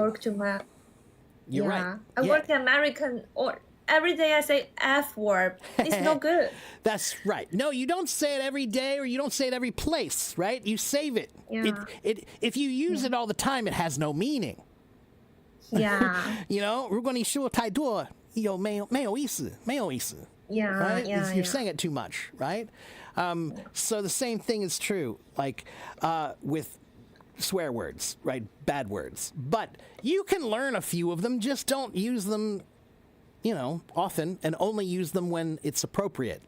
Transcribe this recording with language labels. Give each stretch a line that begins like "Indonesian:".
English: work to my. You're right. I work American or every day I say F word. It's no good. That's right. No, you don't say it every day or you don't say it every place, right? You save it. Yeah. If you use it all the time, it has no meaning. Yeah. You know,
Chinese: 如果你说太多，有没有意思，没有意思。
English: Right? You're saying it too much, right? So the same thing is true, like with swear words, right? Bad words. But you can learn a few of them, just don't use them, you know, often, and only use them when it's appropriate.